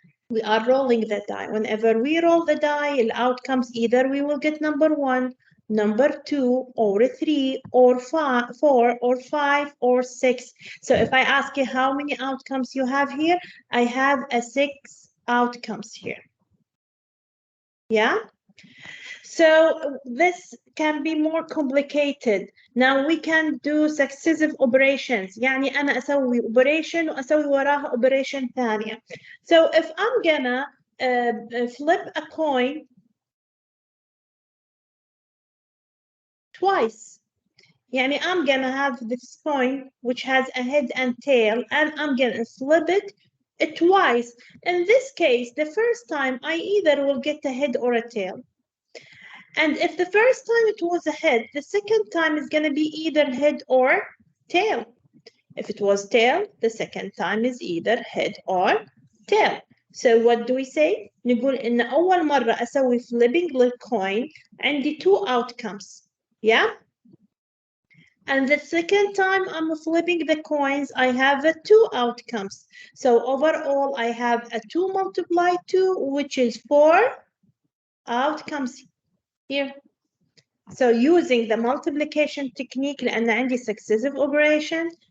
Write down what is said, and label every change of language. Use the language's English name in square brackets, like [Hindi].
[English] We are rolling the die. Whenever we roll the die, the outcomes either we will get number 1, number 2, or 3, or 4, or 5, or 6. So if I ask you how many outcomes you have here, I have 6 outcomes here. Yeah? So this can be more complicated. Now we can do successive operations. [Arabic] يعني أنا أسوي operation وأسوي وراها operation ثانية. [English] So if I'm gonna flip a coin twice, يعني I'm gonna have this coin which has a head and tail, and I'm gonna flip it twice. In this case, the first time I either will get a head or a tail. And if the first time it was a head, the second time is going to be either head or tail. If it was tail, the second time is either head or tail. So what do we say? [Arabic] نقول إن أول مرة أسوي flipping للcoin عندي 2 outcomes. [English] Yeah? And the second time I'm flipping the coins, I have 2 outcomes. So overall, I have a 2 multiplied 2, which is 4 outcomes here. So using the multiplication technique [Arabic] لأن عندي [English] successive operation,